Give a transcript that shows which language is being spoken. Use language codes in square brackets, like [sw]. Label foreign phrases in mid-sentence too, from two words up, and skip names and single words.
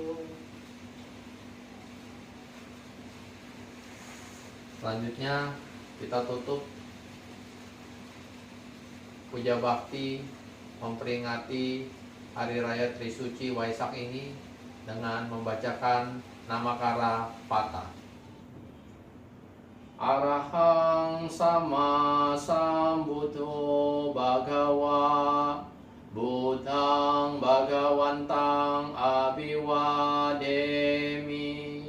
[id] Selanjutnya kita tutup puja bakti memperingati Hari Raya Trisuci Waisak ini dengan membacakan Namakara Pata. [pi] Arahang sama sambuddho bhagawa Buddhang bhagawantang abiwademi.